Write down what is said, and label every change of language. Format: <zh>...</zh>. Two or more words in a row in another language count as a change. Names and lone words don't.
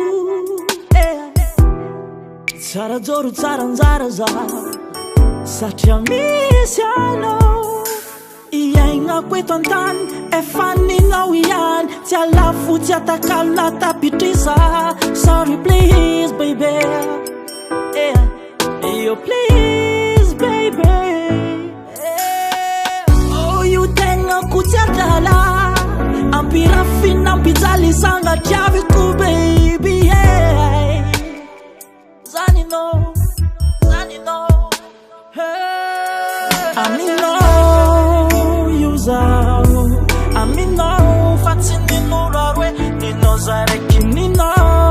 <mg>Tsara joro tsara nzara za satria misy anao iaigna koeto antany efa ninao ihany tsy alafo tsy atakalo na tapitrisa</mg> <en>sorry please baby yo please baby</en> <mg>Kutsiadala ampirafina ampijalisanga tiaviko</mg> <en>baby yeah.</en> <mg>Zanino hey. Amino io zaho amino fa tsy ninoro hoe ninao zaraiky ninao</mg>